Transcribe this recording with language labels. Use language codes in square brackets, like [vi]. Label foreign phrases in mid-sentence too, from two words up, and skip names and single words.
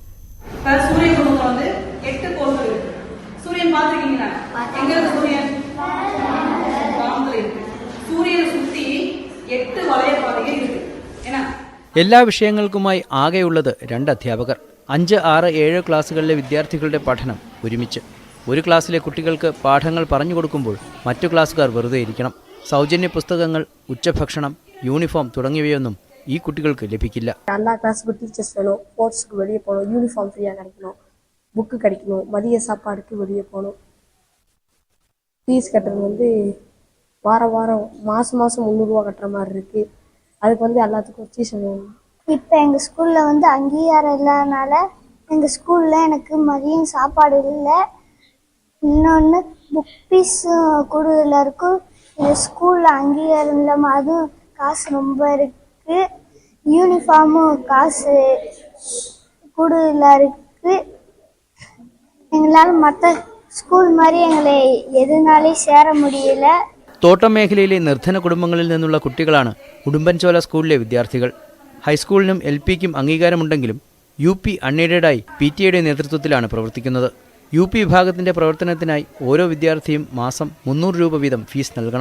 [ml] എല്ലാ വിഷയങ്ങൾക്കുമായി ആകെയുള്ളത് 2 അധ്യാപകർ. 5, 6, 7 ക്ലാസ്സുകളിലെ വിദ്യാർത്ഥികളുടെ പഠനം ഒരുമിച്ച്. ഒരു ക്ലാസ്സിലെ കുട്ടികൾക്ക് പാഠങ്ങൾ പറഞ്ഞു കൊടുക്കുമ്പോൾ മറ്റു ക്ലാസ്സുകാർ വെറുതെ ഇരിക്കണം. സൗജന്യ പുസ്തകങ്ങൾ, ഉച്ചഭക്ഷണം, യൂണിഫോം തുടങ്ങിയവയൊന്നും ഈ കുട്ടികൾക്ക് ലഭിക്കില്ല. [ta] 2ஆம் கிளாஸுக்கு டீச்சர்ஸ் வேணும், ஸ்போர்ட்ஸ்க்கு வெளியே போகணும், யூனிஃபார்ம் ஃப்ரீயாக கிடைக்கணும், புக்கு கிடைக்கணும், மதிய சாப்பாடுக்கு வெளியே போகணும். ஃபீஸ் கட்டுறது வாரம் வாரம் மாதம் 300 ரூபா கட்டுற மாதிரி இருக்குது. அதுக்கு எல்லாத்துக்கும் ஃபீஸ் வேணும். இப்போ எங்கள் ஸ்கூலில் அங்கீகாரம் இல்லாதனால எங்கள் ஸ்கூலில் எனக்கு மதியம் சாப்பாடு இல்லை. இன்னொன்று புக் ஃபீஸ் கூடுதலாக இருக்கும். எங்கள் ஸ்கூலில் அங்கீகாரம் இல்லாமல் அதுவும் காசு ரொம்ப இருக்குது. யூனிஃபார்மும் காசு கூடுதலாக இருக்குது. எங்களால் மற்ற ஸ்கூல் மாறி எங்களை எதுனாலே சேர முடியல்ல. [ml] തോട്ടം മേഖലയിലെ നിർധന കുടുംബങ്ങളിൽ നിന്നുള്ള കുട്ടികളാണ് ഉടുമ്പൻചോല സ്കൂളിലെ വിദ്യാർത്ഥികൾ. ഹൈസ്കൂളിനും LPക്കും അംഗീകാരമുണ്ടെങ്കിലും UP അൺഎയ്ഡഡായി PTA നേതൃത്വത്തിലാണ് പ്രവർത്തിക്കുന്നത്. UP വിഭാഗത്തിന്റെ പ്രവർത്തനത്തിനായി ഓരോ വിദ്യാർത്ഥിയും മാസം 300 രൂപ വീതം ഫീസ് നൽകണം.